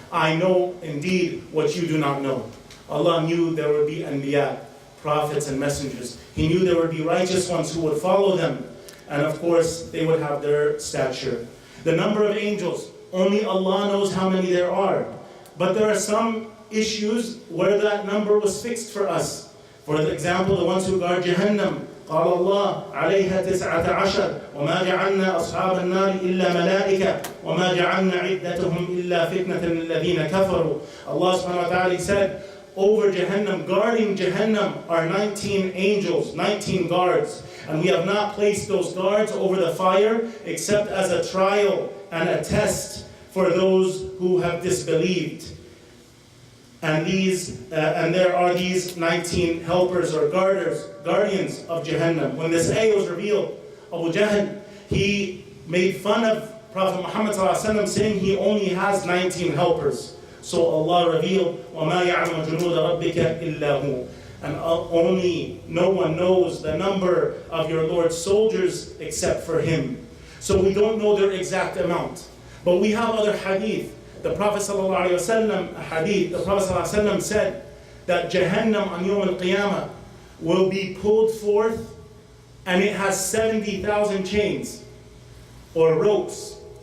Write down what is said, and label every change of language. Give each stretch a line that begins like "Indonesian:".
English: I know indeed what you do not know. Allah knew there would be anbiya, prophets and messengers. He knew there would be righteous ones who would follow them. And of course, they would have their stature. The number of angels, only Allah knows how many there are. But there are some issues where that number was fixed for us. For example, the ones who guard Jahannam,
Arabic: قال الله عليها 19 وما جعلنا أصحاب النار إلا ملائكة وما جعلنا عدتهم إلا فتنة للذين كفروا.
English: Allah subhanahu wa ta'ala said, over Jahannam, guarding Jahannam are 19 angels, 19 guards. And we have not placed those guards over the fire except as a trial and a test for those who have disbelieved. And there are these 19 helpers or guardians of Jahannam. When this ayah was revealed, Abu Jahl, he made fun of Prophet Muhammad ﷺ, saying he only has 19 helpers. So Allah revealed,
Arabic: وَمَا يَعْلَمُ جُنُودَ رَبِّكَ إِلَّا هُ.
English: And only no one knows the number of your Lord's soldiers except for Him. So we don't know their exact amount. But we have other hadith. The Prophet ﷺ said that Jahannam on Yawm al-Qiyamah will be pulled forth, and it has 70,000 chains or ropes.